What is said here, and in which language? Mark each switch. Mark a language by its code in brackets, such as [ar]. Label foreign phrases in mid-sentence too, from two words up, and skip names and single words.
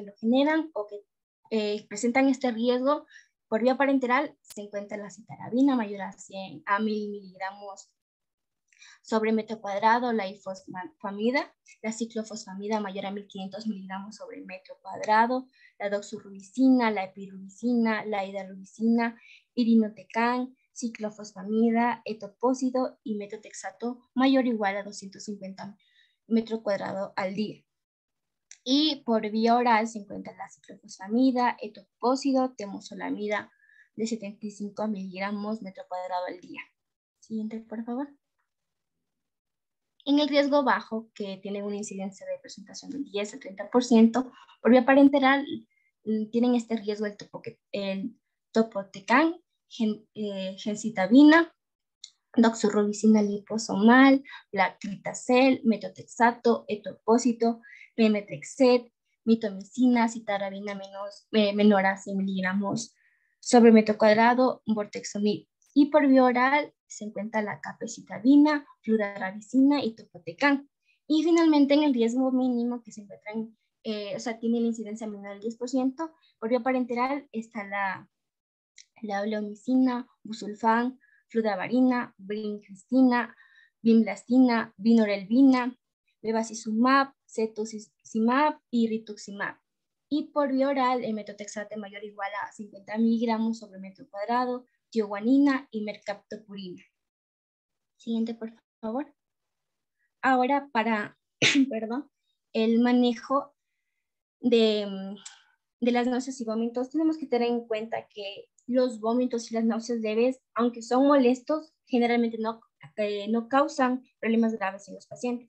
[es] lo generan o que presentan este riesgo, por vía parenteral se encuentra la citarabina mayor a 100 a 1000 miligramos sobre metro cuadrado, la ifosfamida, la ciclofosfamida mayor a 1500 miligramos sobre metro cuadrado, la doxorubicina, la epirubicina, la hidarubicina, irinotecan, ciclofosfamida, etopósido y metotrexato mayor o igual a 250 metro cuadrado al día. Y por vía oral se encuentra la ciclofosfamida, etopósido, temozolomida de 75 miligramos metro cuadrado al día. Siguiente, por favor. En el riesgo bajo, que tiene una incidencia de presentación del 10 al 30%, por vía parenteral tienen este riesgo el topotecan, gencitabina, doxorubicina liposomal, lactritacel, metotrexato, etopósito, pemetrexed, mitomicina, citarabina menor a 100 miligramos sobre metro cuadrado, bortexomib. Y por vía oral se encuentra la capecitabina, fludarabicina y topotecan. Y finalmente en el riesgo mínimo que se encuentran, tiene la incidencia menor al 10%, por vía parenteral está la bleomicina, busulfán, fludarabina, brincristina, vinblastina, vinorelbina, bevacizumab, cetuximab y rituximab. Y por vía oral, el metotrexato mayor o igual a 50 miligramos sobre metro cuadrado, tioguanina y mercaptopurina. Siguiente, por favor. Ahora para el manejo de las náuseas y vómitos, tenemos que tener en cuenta que los vómitos y las náuseas leves, aunque son molestos, generalmente no causan problemas graves en los pacientes.